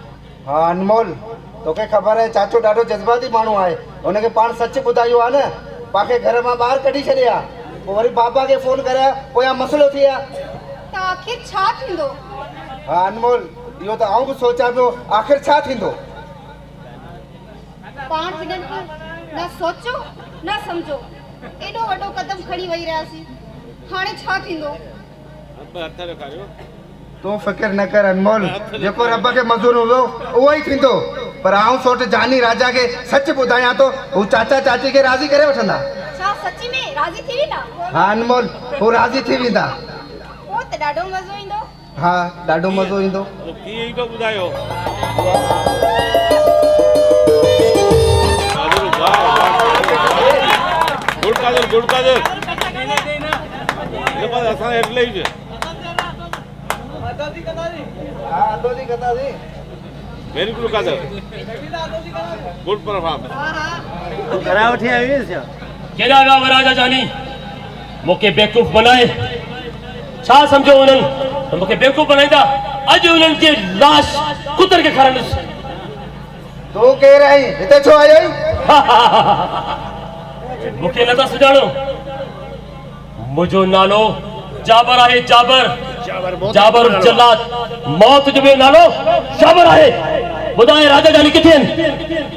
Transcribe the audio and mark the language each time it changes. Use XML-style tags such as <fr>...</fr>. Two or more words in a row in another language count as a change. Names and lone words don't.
<sd>हाँ अनमोल तोखे ख़बर है चाचो ॾाढो जज़्बाती माण्हू आहे हुनखे पाण सच ॿुधायो आहे न पाखे घर मां ॿाहिरि कढी छॾिया पोइ वरी पापा खे फोन करिया पोइ या मसइलो थी विया त आख़िर छा थींदो हाँ अनमोल इहो त आउं बि सोचां पियो आख़िर छा थींदो पाण हिननि खे न सोचो न सम्झो एॾो वॾो क़दम खणी वेही रहियासीं हाणे छा थींदो तूं फ़िक्र न कर अनमोल जेको रब खे मंज़ूर हूंदो उहो ई थींदो पर आउं सोट जानी राजा खे सच ॿुधायां थो हू चाचा चाची खे राज़ी करे वठंदा छा सची में राज़ी थी वेंदा हाँ अनमोल हू राज़ी थी वेंदा पोइ त ॾाढो मज़ो ईंदो हाँ ॾाढो मज़ो ईंदो गुड़ काजल ये बात असां એટલે જ आदोदी कथा दी</sd> <en>very good Kajal good performance</en> <sd>करा वठी आई है केॾा विया राजा जानी मूंखे बेवकूफ़ बनाए छा सम्झो उन्हनि त मूंखे बेवकूफ़ बनाईंदा अॼु उन्हनि जे लाश कुतर खे खाराईंदुसि तूं केरु आहीं हिते छो आयो मूंखे नथा सुञाणो मुंहिंजो नालो जाबर आहे जाबर जल्लाद मौत जो ॿियो नालो जाबर आहे ॿुधाए राजा जानी किथे आहिनि</sd>